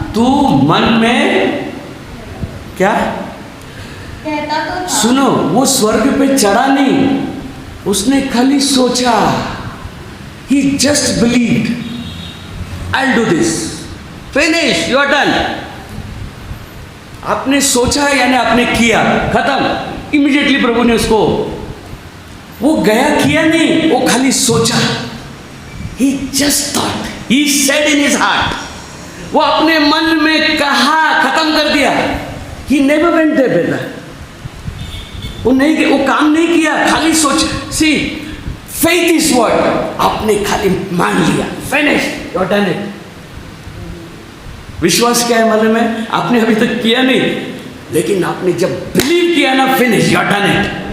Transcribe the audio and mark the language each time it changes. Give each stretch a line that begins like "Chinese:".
Hindi: तू मन में क्या कहता तो था? सुनो, वो स्वर्ग पे चढ़ा नहीं, उसने खाली सोचा।
English: He just believed, I'll do this, finish, you are done।
Hindi: आपने सोचा यानी आपने किया, खत्म। इमीडिएटली प्रभु ने उसको, वो गया किया नहीं, वो खाली सोचा।
English: He just thought, he said in his heart,
Hindi: वो अपने मन में कहा, खत्म कर दिया।
English: He never went there
Hindi: बेटा, वो काम नहीं किया, खाली सोच।
English: See, faith is what?
Hindi: आपने खाली मान लिया,
English: finish, you are done it।
Hindi: विश्वास क्या है मालूम है? आपने अभी तक किया नहीं, लेकिन आपने जब बिलीव किया ना,
English: Finish, you are done it.